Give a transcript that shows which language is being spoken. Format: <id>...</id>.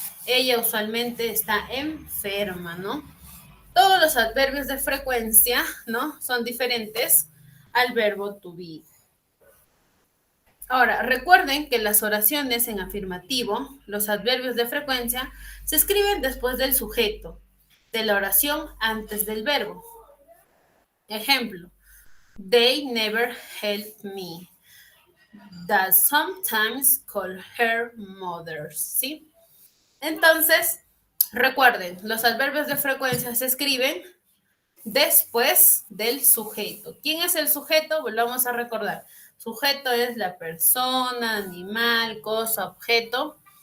<es>Ella usualmente está enferma, ¿no? Todos los adverbios de frecuencia, ¿no? Son diferentes al verbo to be. Ahora, recuerden que las oraciones en afirmativo, los adverbios de frecuencia, se escriben después del sujeto, de la oración antes del verbo.</es> <en>Ejemplo, they never helped me. That sometimes call her mothers, ¿sí?</en> <es>Entonces, recuerden, los adverbios de frecuencia se escriben después del sujeto. ¿Quién es el sujeto? Volvamos a recordar. Sujeto es la persona, animal, cosa, objeto.</es>